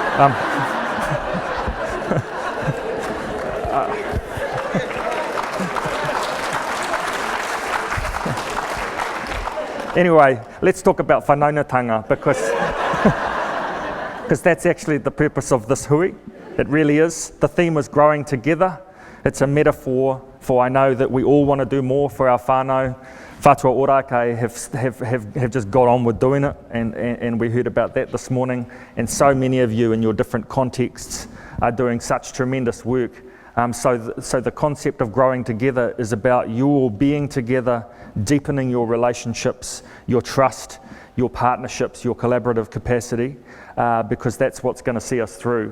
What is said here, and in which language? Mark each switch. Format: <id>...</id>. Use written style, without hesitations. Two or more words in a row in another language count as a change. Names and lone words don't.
<en>Anyway, let's talk about whanaungatanga because that's actually the purpose of this hui. It really is. The theme is growing together. It's a metaphor for I know that we all want to do more for our whānau. Whātua Ōrākei have just got on with doing it, and we heard about that this morning. And so many of you in your different contexts are doing such tremendous work. So the concept of growing together is about you all being together, deepening your relationships, your trust, your partnerships, your collaborative capacity, because that's what's going to see us through.</en>